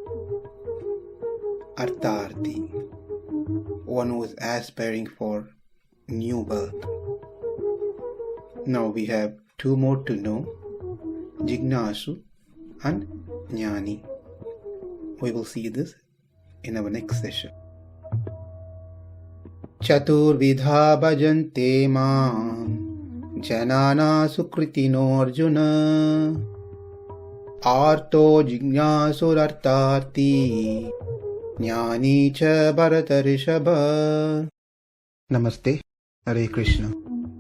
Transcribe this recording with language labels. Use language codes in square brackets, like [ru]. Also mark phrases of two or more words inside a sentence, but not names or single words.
[en] Arthārthī, one who is aspiring for new wealth. Now we have two more to know, jijñāsur and jñānī. We will see this in our next session. [sa] catur-vidhā bhajante māṁ janāḥ su-kṛtino rjuna ārto jijñāsur arthārthī jñānī ca bharatarṣabha. [hi] Namaste. Hare Krishna.